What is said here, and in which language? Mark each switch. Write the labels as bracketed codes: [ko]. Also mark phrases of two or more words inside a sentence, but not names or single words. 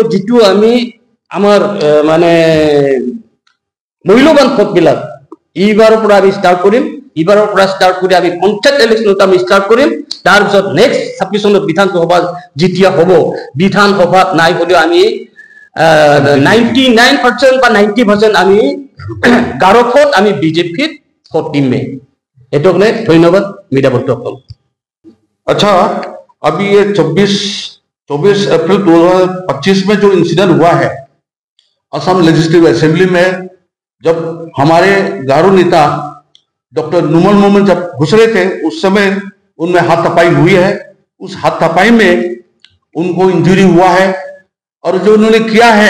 [as] যিটো আমি আমাৰ মানে মূল্যৱান ভোটবিলাক এইবাৰৰ পৰা আমি ষ্টাৰ্ট কৰিম এইবাৰৰ পৰা ষ্টাৰ্ট কৰি আমি পঞ্চায়ত ইলেকশ্যনত আমি ষ্টাৰ্ট কৰিম তাৰপিছত নেক্সট 26 চনত বিধানসভা যেতিয়া হ'ব বিধানসভাত নাই হ'লেও আমি 99% বা 90% আমি গাঁৱত আমি বিজেপিত ভোট দিমে এইটো কাৰণে ধন্যবাদ মিডিয়া বন্ধুসকল [hi] अच्छा अभी ये 24 अप्रैल 2025 में जो इंसिडेंट हुआ है असम लेजिस्लेटिव असेंबली में जब हमारे गारो नेता डॉक्टर नुमल मोमेन जब घुस रहे थे उस समय उनमें हाथापाई हुई है उस हाथापाई में उनको इंजरी हुआ है और जो उन्होंने किया है